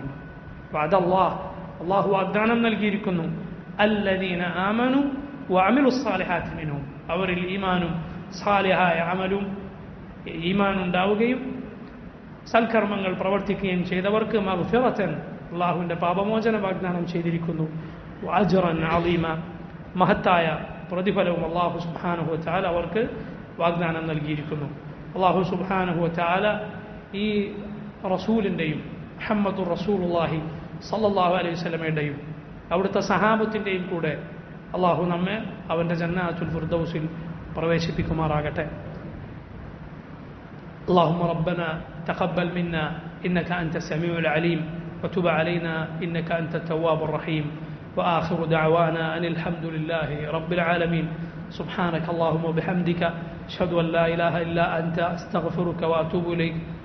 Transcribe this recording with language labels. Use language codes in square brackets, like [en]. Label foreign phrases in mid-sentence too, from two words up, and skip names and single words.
[ml] വഅദല്ലാഹ്, അള്ളാഹു വാഗ്ദാനം നൽകിയിരിക്കുന്നു, [ar] الذين آمنوا وعملوا الصالحات منهم, [ml] അവരിൽ ഈമാനും സാലിഹായ അമലും ഈമാനുണ്ടാവുകയും സൽക്കർമ്മങ്ങൾ പ്രവർത്തിക്കുകയും ചെയ്തവർക്ക് മഗ്ഫിറതൻ, അള്ളാഹുവിന്റെ പാപമോചന വാഗ്ദാനം ചെയ്തിരിക്കുന്നു, [ar] وأجرا عظيما, [ml] മഹത്തായ പ്രതിഫലവും അള്ളാഹു [ar] سبحانه وتعالى [ml] അവർക്ക് വാഗ്ദാനം നൽകിയിരിക്കുന്നു. അള്ളാഹു [ar] سبحانه وتعالى [ml] ഈ റസൂലിൻ്റെയും [ar] محمد رسول الله صلى الله عليه وسلم [ml] അവിടുത്തെ സഹാബത്തിൻ്റെയും കൂടെ അള്ളാഹു നമ്മെ അവൻ്റെ [ar] جنات الفردوس [ml] പ്രവേശിപ്പിക്കുമാറാകട്ടെ. [ar] اللهم ربنا تقبل منا إنك أنت السميع العليم وتب علينا إنك أنت التواب الرحيم وآخر دعوانا أن الحمد لله رب العالمين. سبحانك اللهم وبحمدك أشهد أن لا إله إلا أنت أستغفرك وأتوب إليك.